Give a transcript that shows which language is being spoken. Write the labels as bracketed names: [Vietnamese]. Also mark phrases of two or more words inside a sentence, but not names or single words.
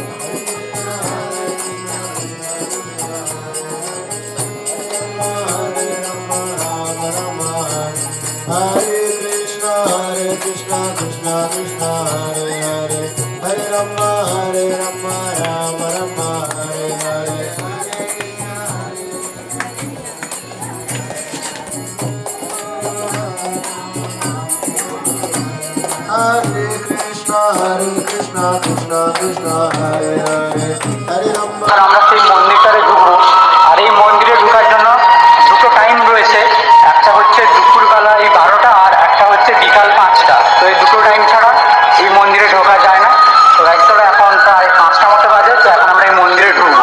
[Sanskrit] Hare Krishna, Krishna Krishna, Hare Hare, Hare Rama, Rama Rama, Hare Hare. Hare Krishna, Krishna Krishna, Hare Hare, Hare Rama. [Bangla] আর আমরা সেই মন্দিরটারে ঢুকবো। আর এই মন্দিরে ঢোকার জন্য দুটো টাইম রয়েছে, একটা হচ্ছে দুপুরবেলা এই 12টা, আর একটা হচ্ছে বিকাল 5টা। তো এই দুটো টাইম ছাড়া এই মন্দিরে ঢোকা যায় না। তো গাইস চলো, এখন প্রায় 5টা মতো বাজে, তো এখন আমরা এই মন্দিরে ঢুকবো।